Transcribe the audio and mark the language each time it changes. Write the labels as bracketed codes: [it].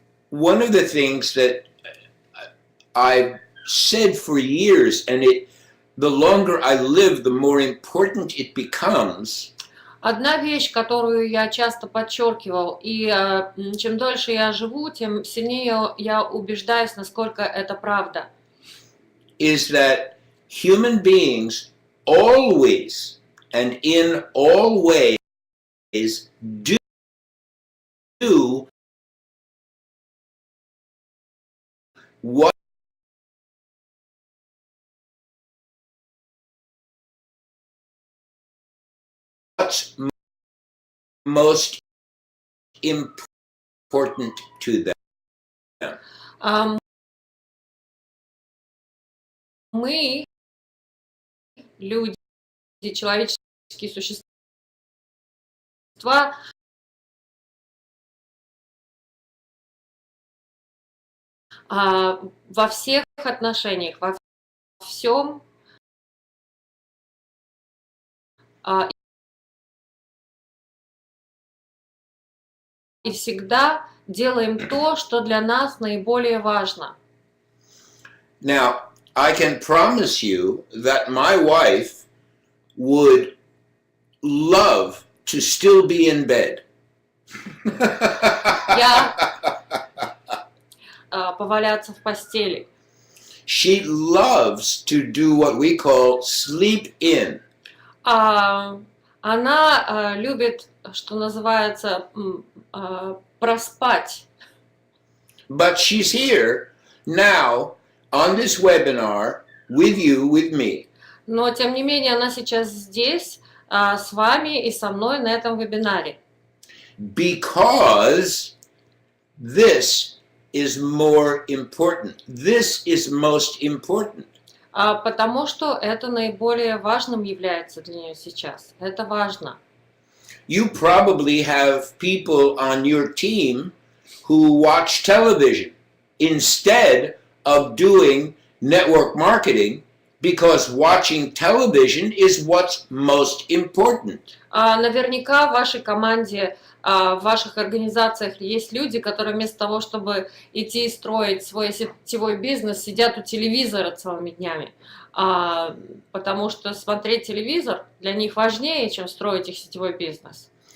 [en] One of the things that I've said for years, and the longer I live, the more important it becomes. [ru] Одна вещь, которую я часто подчеркивал, и чем дольше я живу, тем сильнее я убеждаюсь, насколько это правда. [en] Is that human beings always and in all ways do what's most important to them. [ru] Мы, люди, человеческие существа, во всех отношениях, во всем и всегда делаем то, что для нас наиболее важно. [en] Now, I can promise you that my wife would love to still be in bed. [ru] Поваляться в постели. [en] She loves to do what we call sleep in. [ru] Она любит, что называется, проспать. [en] But she's here now on this webinar with you, with me. [ru] Но, тем не менее, она сейчас здесь с вами и со мной на этом вебинаре. [en] Because this is more important. This is most important. [ru] Потому что это наиболее важным является для нее сейчас. Это важно. [en] You probably have people on your team who watch television instead of doing network marketing, because watching television is what's most important. [ru] Наверняка в вашей команде, в ваших организациях есть люди, которые вместо того, чтобы идти и строить свой сетевой бизнес, сидят у телевизора целыми днями. Потому что смотреть телевизор для них важнее, чем строить их сетевой бизнес.